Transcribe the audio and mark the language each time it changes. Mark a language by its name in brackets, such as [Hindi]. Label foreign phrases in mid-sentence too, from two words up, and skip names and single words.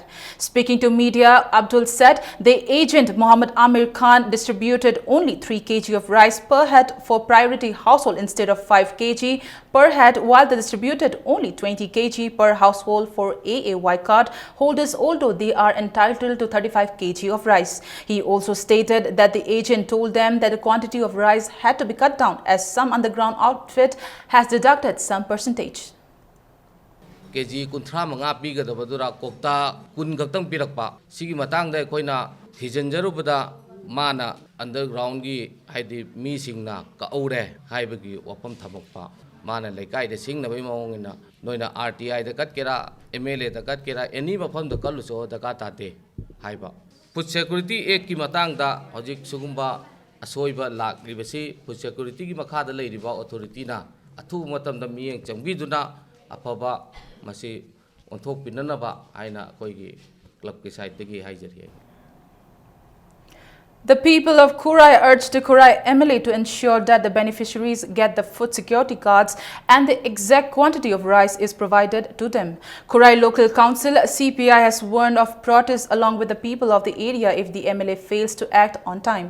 [English] Speaking to media, Abdul said the agent Muhammad Amir Khan distributed only 3 kg of rice per head for priority household instead of 5 kg per head, while they distributed only 20 kg per household for AAY card holders, although they are entitled to 35 kg of rice. He also stated that the agent told them that the quantity of rice had to be cut down as some underground outfit has deducted some percentage. [Manipuri] KG kunthra manga pigadabadura kokta kun gaktang pirakpa sigi matangda koina thijanjarubada mana underground gi haidi mi singna ka aure haibagi wapam thamokpa mana laikai de singna bai mawngina noina RTI da katkera MLA da katkera any mafam da kalluso da katate haiba Food Security Act ki matangda hojik sugumba asoiba lakribasi Food Security ki makhada leiriba authority na athu matamda miyeng changbiduna afaba masi onthok pinanaba aina koigi club ki side tegi haijari. [English] The people of Kurai urged the Kurai MLA to ensure that the beneficiaries get the food security cards and the exact quantity of rice is provided to them. Kurai Local Council CPI has warned of protests along with the people of the area if the MLA fails to act on time.